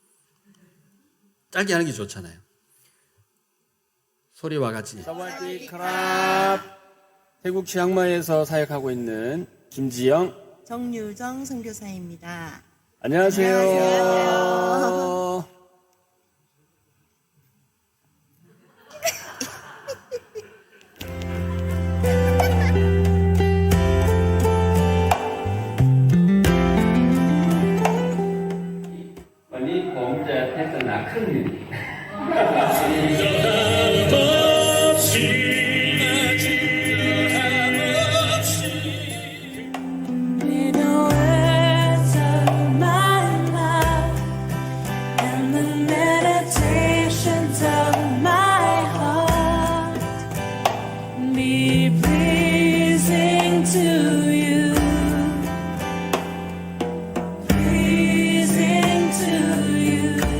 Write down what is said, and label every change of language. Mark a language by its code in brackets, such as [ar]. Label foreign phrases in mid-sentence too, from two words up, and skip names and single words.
[ko] 짧게 하는 게 좋잖아요. 소리와 같이. [th] 사와디크랍. [ko] 태국 치앙마이에서 사역하고 있는 김지영, 정유정 선교사입니다. 안녕하세요. 안녕하세요. [th] วันนี้ผมจะเทศนาครึ่งหนึ่ง [en] May the words of my mouth and the meditations of my heart be pleasing to you, pleasing to you.